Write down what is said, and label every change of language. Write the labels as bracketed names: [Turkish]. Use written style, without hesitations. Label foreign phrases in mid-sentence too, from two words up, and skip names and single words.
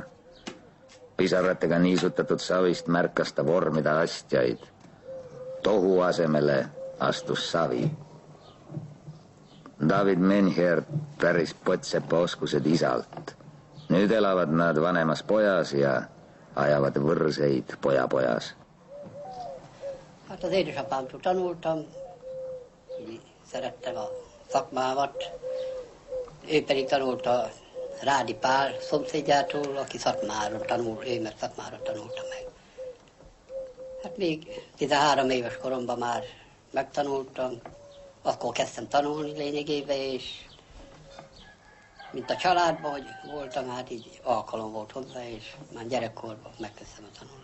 [Estonian] Pisaratega niisutatud savist märkas ta vormida astjaid. Tohu asemele astus savi. David Menher päris Potsepa oskused isalt. Nüüd elavad nad vanemas pojas ja ajavad võrseid pojapojas. [Hungarian] Az édesapám tanultam, szerettem a szakmámat. Ő pedig tanulta Rádi Pál szomszédjától, aki Szatmáron tanul, ő meg Szatmáron tanulta meg. Hát még 13 éves koromban már megtanultam, akkor kezdtem tanulni lényegében, és mint a családban, hogy voltam, hát így alkalom volt hozzá, és már gyerekkorban megkezdtem a tanulást.